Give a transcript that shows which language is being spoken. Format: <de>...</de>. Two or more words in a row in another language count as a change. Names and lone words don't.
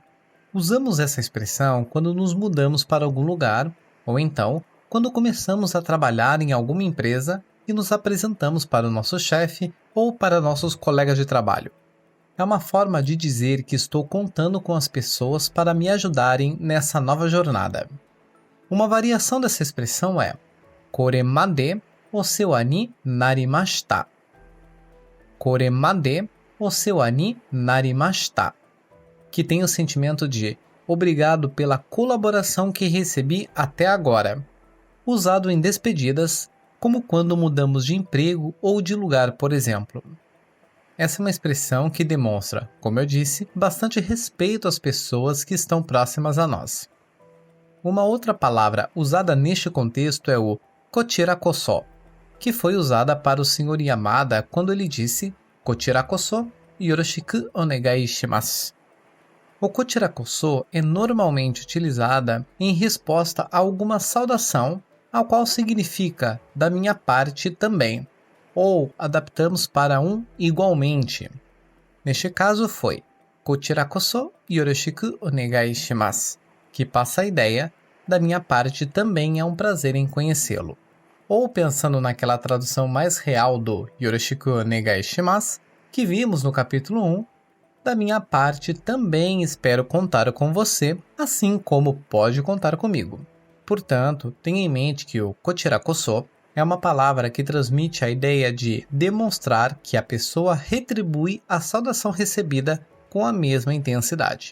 <pt>Usamos essa expressão quando nos mudamos para algum lugar, ou então quando começamos a trabalhar em alguma empresa e nos apresentamos para o nosso chefe ou para nossos colegas de trabalho. É uma forma de dizer que estou contando com as pessoas para me ajudarem nessa nova jornada. Uma variação dessa expressão é</pt> <ja>"これまでお世話になりました". "これまでお世話になりました",</ja> <pt>que tem o sentimento de "obrigado pela colaboração que recebi até agora", usado em despedidas, como quando mudamos de emprego ou de lugar, por exemplo. Essa é uma expressão que demonstra, como eu disse, bastante respeito às pessoas que estão próximas a nós. Uma outra palavra usada neste contexto é o "kochirakoso", que foi usada para o Sr. Yamada quando ele disse</pt> <ja>"こちらこそよろしくお願いします".</ja> <pt>O "kochirakoso" é normalmente utilizada em resposta a alguma saudação, ao qual significa "da minha parte também", ou adaptamos para um "igualmente". Neste caso foi</pt> <ja>"こちらこそよろしくお願いします",</ja> <pt>que passa a ideia "da minha parte também é um prazer em conhecê-lo". Ou pensando naquela tradução mais real do</pt> <ja>よろしくお願いします,</ja> <pt>que vimos no capítulo 1, "da minha parte também espero contar com você, assim como pode contar comigo". Portanto, tenha em mente que o "kochirakoso" é uma palavra que transmite a ideia de demonstrar que a pessoa retribui a saudação recebida com a mesma intensidade.</pt>